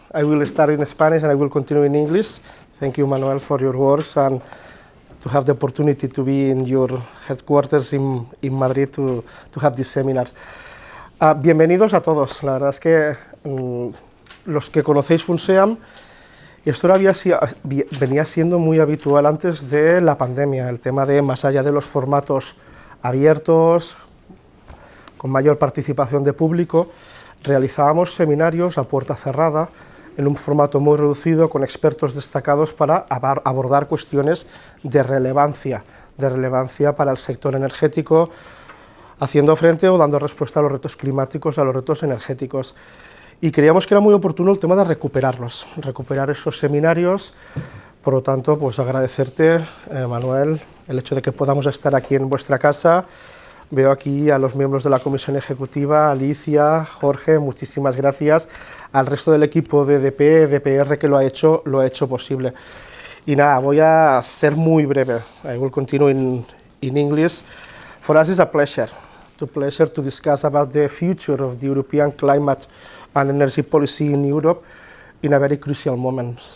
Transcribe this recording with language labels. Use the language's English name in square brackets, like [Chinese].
[English] I will start in Spanish and I will continue in English. Thank you, Manuel, for your words and to have the opportunity to be in your headquarters in Madrid to have these seminars. [Spanish] Bienvenidos a todos. La verdad es que los que conocéis Funseam, esto venía siendo muy habitual antes de la pandemia, el tema de, más allá de los formatos abiertos, con mayor participación de público, realizábamos seminarios a puerta cerrada, en un formato muy reducido, con expertos destacados para abordar cuestiones de relevancia para el sector energético, haciendo frente o dando respuesta a los retos climáticos, a los retos energéticos. Y creíamos que era muy oportuno el tema de recuperar esos seminarios. Por lo tanto, pues agradecerte, Manuel, el hecho de que podamos estar aquí en vuestra casa. Veo aquí a los miembros de la comisión ejecutiva, Alicia, Jorge, muchísimas gracias, al resto del equipo de EDP, EDPR, que lo ha hecho posible. Y nada, voy a ser muy breve. [English] I will continue in English. For us, it's a pleasure to discuss about the future of the European climate and energy policy in Europe in a very crucial moment.